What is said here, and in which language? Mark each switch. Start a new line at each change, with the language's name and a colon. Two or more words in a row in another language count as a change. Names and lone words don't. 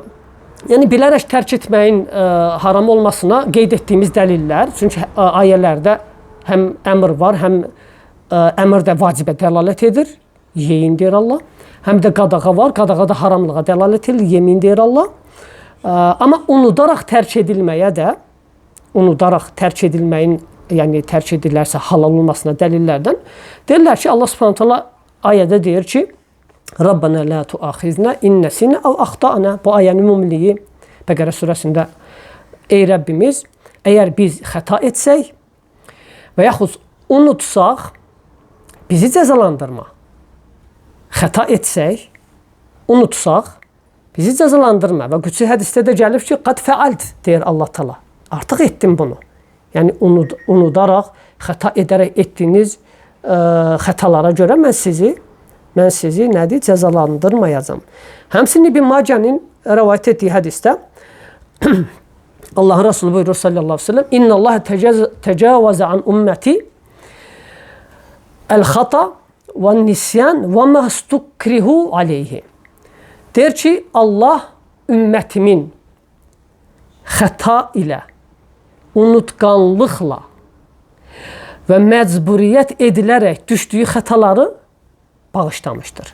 Azerbaijani: Yəni, bilərək tərk etməyin haram olmasına qeyd etdiyimiz dəlillər, çünki ayələrdə həm əmr var, həm əmr də vacibə dəlalət edir, yeyin deyir Allah. Həm də qadağa var, qadağa da haramlığa dəlalət edir, yemin deyir Allah. Amma unudaraq tərk edilməyə də, unudaraq tərk edilməyin, yəni tərk edilərsə halal olmasına dəlillərdən, deyirlər ki, Allah
Arabic: سبحانه تعالى
Azerbaijani: ayədə deyir ki,
Arabic: ربنا لا تؤاخذنا إن نسينا أو أخطأنا.
Azerbaijani: Bu ayənin ümumiliyi Bəqərə surəsində ey Rəbbimiz, əgər biz xəta etsək və yaxud unutsaq, bizi cəzalandırma. Xəta etsək, unutsaq, bizi cəzalandırma. Və qüdsi hədisdə də gəlib ki,
Arabic: قد فعلت
Azerbaijani: deyir Allah Taala. Artıq etdim bunu. Yəni unudaraq, xəta edərək etdiyiniz xətalara görə mən sizi nədir? Cəzalandırmayacağam. Həmçinin İbn Macənin rivayət etdiyi hədisdə Allahın Resulü buyurur
Arabic: صلى الله عليه وسلم إن الله تجاوز عن أمتي الخطأ والنسيان وما استكرهوا عليه.
Azerbaijani: Deyir ki, Allah ümmətimin xəta ilə, unutqanlıqla və məcburiyyət edilərək düşdüyü xətaları bağışlamışdır.